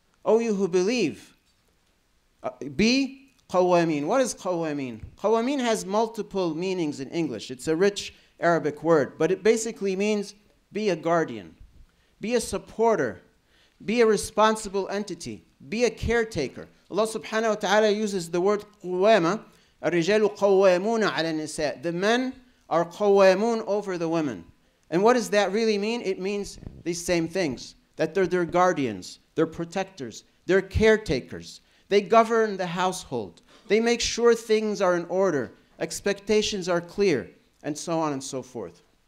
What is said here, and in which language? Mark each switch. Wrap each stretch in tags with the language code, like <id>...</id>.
<en>O you who believe, be qawamin. What is qawamin? Qawamin has multiple meanings in English. It's a rich Arabic word, but it basically means be a guardian, be a supporter, be a responsible entity, be a caretaker. Allah subhanahu wa ta'ala uses the word quwama</en> <ar>الرجال قوامون على النساء.</ar> <en>The men are قوامون over the women. And what does that really mean? It means these same things, that they're their guardians, they're protectors, they're caretakers. They govern the household. They make sure things are in order, expectations are clear, and so on and so forth.</en>